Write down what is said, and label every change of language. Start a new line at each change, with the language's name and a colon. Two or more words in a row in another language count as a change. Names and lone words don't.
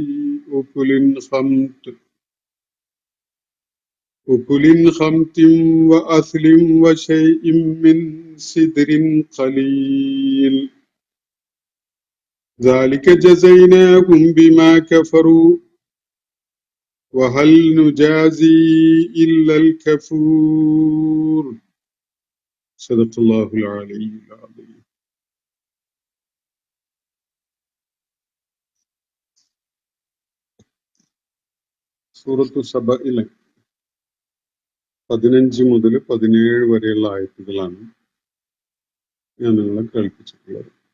Arabic: أكل خمط وأثل وشيء من سدر قليل ذلك جزيناهم بما كفروا وهل نجازي إلا الكفور. صدق الله العلي العظيم.
Malayalam: സൂറത്തു സബയിലെ 15 മുതൽ 17 വരെയുള്ള ആയത്തുകളാണ് ഞാൻ നിങ്ങളെ കേൾപ്പിച്ചിട്ടുള്ളത്.